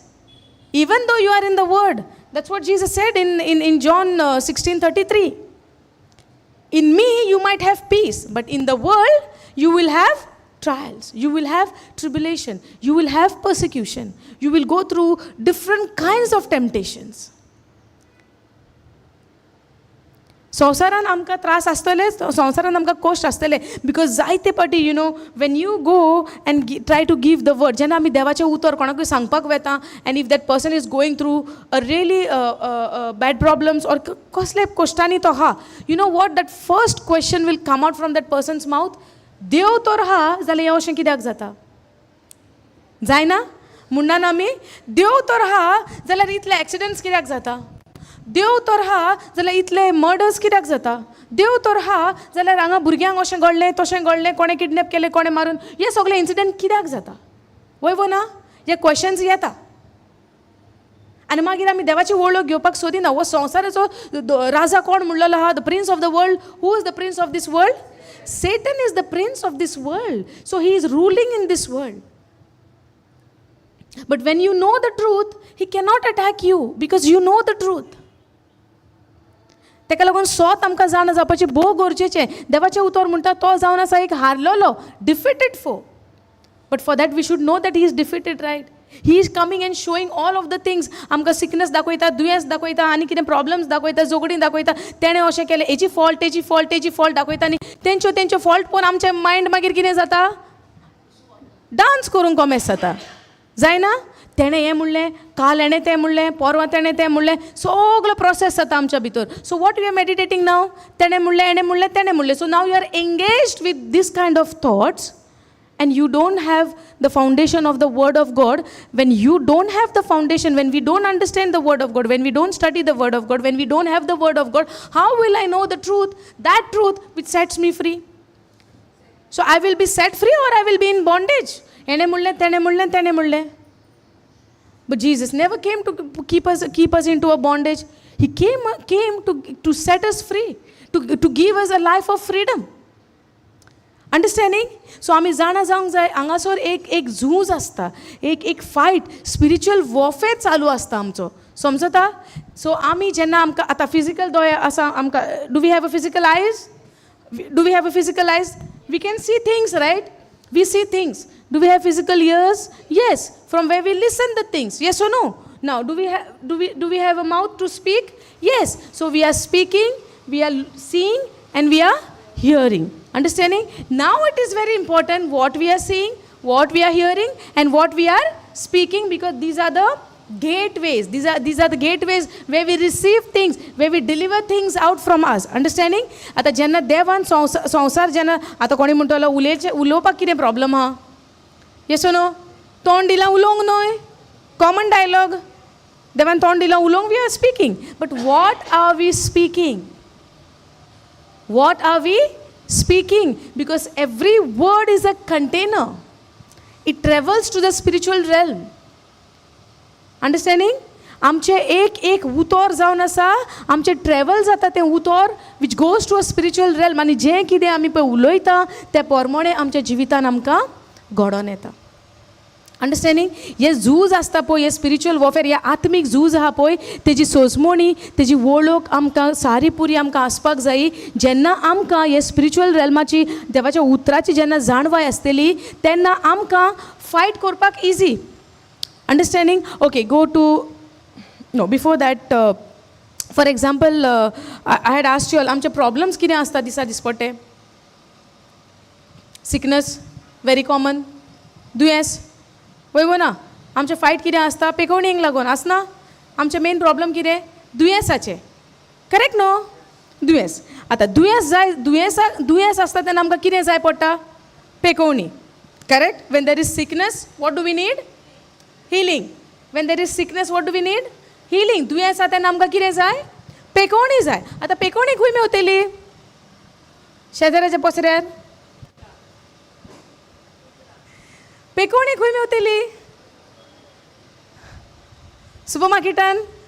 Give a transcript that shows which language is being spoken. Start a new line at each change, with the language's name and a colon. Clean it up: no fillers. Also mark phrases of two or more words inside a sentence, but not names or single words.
English: Even though you are in the word. That's what Jesus said in John 16:33. In me you might have peace, but in the world you will have trials. You will have tribulation. You will have persecution. You will go through different kinds of temptations.
Konkani: संवसारान आमकां त्रास आसतले, संवसारान आमकां कश्ट आसतले, बिकॉज जायते पाटी
English: when you go and try to give the word,
Konkani: जेन्ना आमी देवाचें उतर कोणाकूय सांगपाक वेता,
English: and if that person is going through a really bad problems or
Konkani: कसले कश्टांनी तो आहा,
English: you know what, that first question will come out from that person's mouth,
Konkani: देव तर आहा जाल्यार हें अशें कित्याक जाता? जायना म्हणून आमी देव तर आहा जाल्यार इतले एक्सिडेंट्स कित्याक जाता? देव तर हा जाल्यार इतले मर्डर्स कित्याक जाता? देव तर हा जाल्यार हांगा भुरग्यांक अशें घडलें तशें घडलें, कोणें किडनॅप केलें, कोणें मारून, हे सगळे इन्सिडंट कित्याक जाता? वय ना, हे क्वेश्चन्स येता. आनी मागीर आमी देवाची वळख घेवपाक सोदिना. हो संवसाराचो राजा कोण म्हणलेलो आहा?
English: the prince of the world. who is the prince of this world? Satan is the prince of this world. So he is ruling in this world. But when you know the truth, he cannot attack you because you know the truth.
Konkani: तेका लागून स्वत आमकां जाण जावपाचें भोव गरजेचें. देवाचें उतर म्हणटा तो जावन आसा एक हारलेलो,
English: defeated foe. but for that we should know that he is defeated, right? he is coming and showing all of the things.
Konkani: आमकां सिकनेस दाखयता, दुयेंस दाखयता, आनी कितें प्रॉब्लम्स दाखयता, झगडीं दाखयता, तेणें अशें केलें, हेजी फॉल्ट, तेजी फॉल्ट, तेजी फॉल्ट दाखयता, आनी तेंच्यो फॉल्ट पळोवन आमचें मायंड मागीर कितें जाता? डान्स करूंक कॉमेस जाता. जायना? तेणें हें म्हणलें, काल हेणें तें म्हणलें, परवां तेणें तें म्हणलें, सगळो प्रोसेस जाता आमच्या भितर.
English: so what we are meditating now?
Konkani: तेणें म्हणलें, हेणें म्हणलें, तेणें म्हणलें.
English: so now you are engaged with these kind of thoughts and you don't have the foundation of the word of God. When you don't have the foundation, when we don't understand the word of God, when we don't study the word of God, when we don't have the word of God, how will I know the truth, that truth which sets me free? So I will be set free or I will be in bondage.
Konkani: Ene mulle tene mulle tene mulle.
English: But Jesus never came to keep us into a bondage. He came to set us free, to give us a life of freedom. अंडरस्टँडिंग?
Konkani: सो आमी जाणा जावंक जाय, हांगासर एक झूज आसता, एक फायट,
English: spiritual warfare
Konkani: चालू आसता आमचो, समजता? सो आमी जेन्ना आमकां आतां फिजिकल दोळे आसा, आमकां
English: do we have a physical eyes? do we have a physical eyes? we can see things, right? we see things. do we have physical ears? yes. from where we listen the things. yes or no? now do we have a mouth to speak? yes. so we are speaking, we are seeing, and we are hearing. Understanding? Now it is very important what we are seeing, what we are hearing, and what we are speaking, because these are the gateways. These are the gateways where we receive things, where we deliver things out from us. Understanding?
Konkani: आता जेन्ना देवान संसार जेन्ना आता कोणी म्हणटलो उलोवपाक कितें प्रॉब्लम आहा?
English: yes or no?
Konkani: तोंड दिलां उलोवंक न्हय?
English: common dialogue.
Konkani: देवान तोंड दिलां उलोवंक,
English: we are speaking. but what are we speaking? What are we speaking? Because every word is a container. It travels to the spiritual realm. Understanding?
Konkani: आमचे एक उतर जावन आसा, आमचे ट्रॅव्हल जाता तें उतर
English: which goes to a spiritual realm.
Konkani: आनी जें कितें आमी पळय उलयता त्या प्रमाणे आमच्या जिवितान आमकां घडोवन येता.
English: अंडरस्टँडिंग?
Konkani: हे झूज आसता पळय, हे
English: spiritual warfare,
Konkani: हे आत्मीक झूज आहा पळय, तेजी सोजमोणी, तेजी वळख आमकां सारी पुरी आमकां आसपाक जायी. जेन्ना आमकां हे स्पिरिच्युअल रेल्माची, देवाच्या उतराची जेन्ना जाणवाय आसतली, तेन्ना आमकां फायट करपाक इजी.
English: understanding? okay, go to know before that. for example, I had asked you all,
Konkani: आमचे प्रॉब्लम्स कितें आसता दिसपट्टे?
English: sickness very common.
Konkani: दुयेंस वय ना? आमचे फायट कितें आसता? पेकोवणेक लागून आसना? आमचे मेन प्रॉब्लम कितें? दुयेंसाचे. करेक्ट न्हू? दुयेंस. आतां दुयेंस जाय, दुयेंस आसता तेन्ना आमकां कितें जाय पडटा? पेकोवणी. करेक्ट?
English: when there is sickness, what do we need? हिलींग. when there is sickness, what do we need? हिलींग.
Konkani: दुयेंस आसा तेन्ना आमकां कितें जाय? पेकोवणी जाय. आतां पेकोवणी खंय मेवतली? शेजाऱ्याच्या पसऱ्यार? पेकोवणी खंय मेवतली? सुपरमार्केटान?